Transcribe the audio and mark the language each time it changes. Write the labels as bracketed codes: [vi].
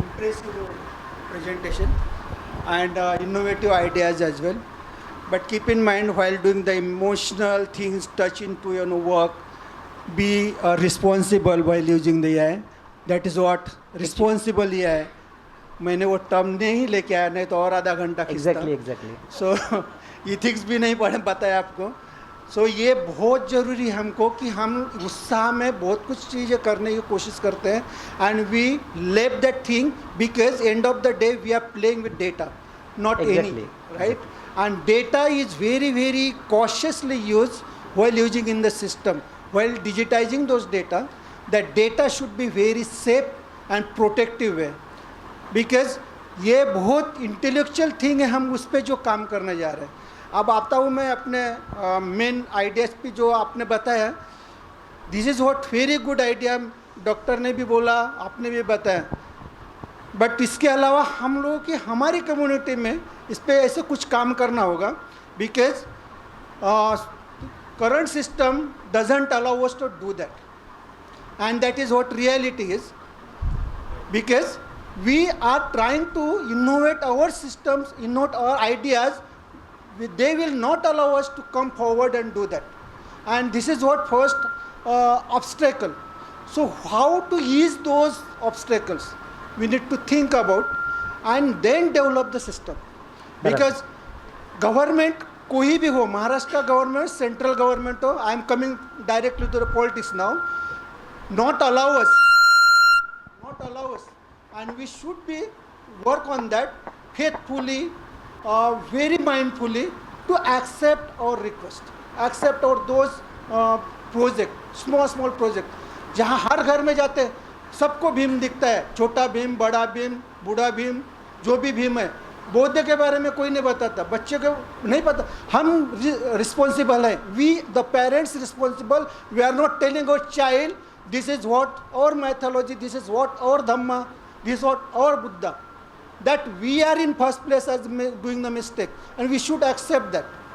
[en] Impressive presentation and innovative ideas as well. but keep in mind while doing the emotional things touch into your work, be responsible while using the AI. That is what responsible AI. [hi] मैंने वो term नहीं लेके आया, नहीं तो और आधा घंटा खींचता। [en] exactly [hi] सो इथिक्स भी नहीं पढ़े बताया आपको। सो ये बहुत ज़रूरी है हमको कि हम उत्साह में बहुत कुछ चीज़ें करने की कोशिश करते हैं [en] And we leave that thing because end of the day we are playing with data, not any, right? And data is very very cautiously used while using in the system, while digitizing those data. That data should be very safe and protective way, because [hi] ये बहुत intellectual thing है, हम उस पर जो काम करने जा रहे हैं। अब आता हूँ मैं अपने मेन आइडियाज़ पे जो आपने बताया। [en] this is what very good idea, [hi] doctor ने भी बोला, आपने भी बताया। बट इसके अलावा हम लोगों की हमारी कम्युनिटी में इस पर ऐसे कुछ काम करना होगा, [en] Because current system doesn't allow us to do that, and that is what reality is, because we are trying to innovate our systems, innovate our ideas. They will not allow us to come forward and do that, and this is what first obstacle. So how to ease those obstacles we need to think about and then develop the system, because government [hi] कोई भी हो, Maharashtra government, central government हो, [en] I am coming directly to the politics now, not allow us, and we should be work on that faithfully, very mindfully, to accept our request, accept our those project, small project, [hi] जहाँ हर घर में जाते हैं सबको भीम दिखता है, छोटा भीम, बड़ा भीम, बूढ़ा भीम, जो भी भीम है। बौद्ध के बारे में कोई नहीं बताता, बच्चे को नहीं पता। हम रिस्पॉन्सिबल है, [en] We the parents responsible, we are not telling our child this is what our mythology, this is what our Dhamma, this is what our Buddha, that we are in first place as doing the mistake, and we should accept that.